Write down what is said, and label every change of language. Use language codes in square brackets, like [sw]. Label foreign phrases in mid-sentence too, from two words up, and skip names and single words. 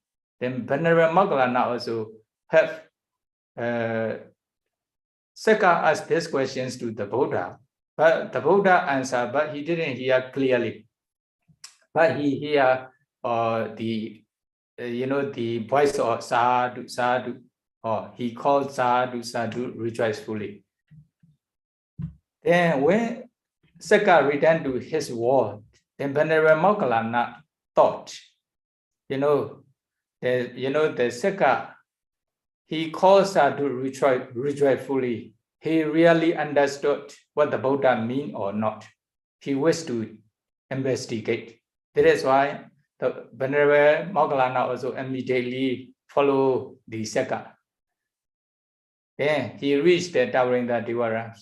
[en] Then Venerable Moggallana also have Sakka asked these questions to the Buddha, but the Buddha answered, but he didn't hear clearly. But he hear the voice of [pi] sadhu, sadhu. [en] He called [pi] sadhu, sadhu [en] rejoicefully. Then when Sakka returned to his world, then Venerable Moggallana thought, the Sakka, he called sadhu rejoicefully. He really understood what the Buddha mean or not. He wished to investigate. That is why the Venerable Moggallana also immediately followed the Sakka. Then he reached the towering the Devarams.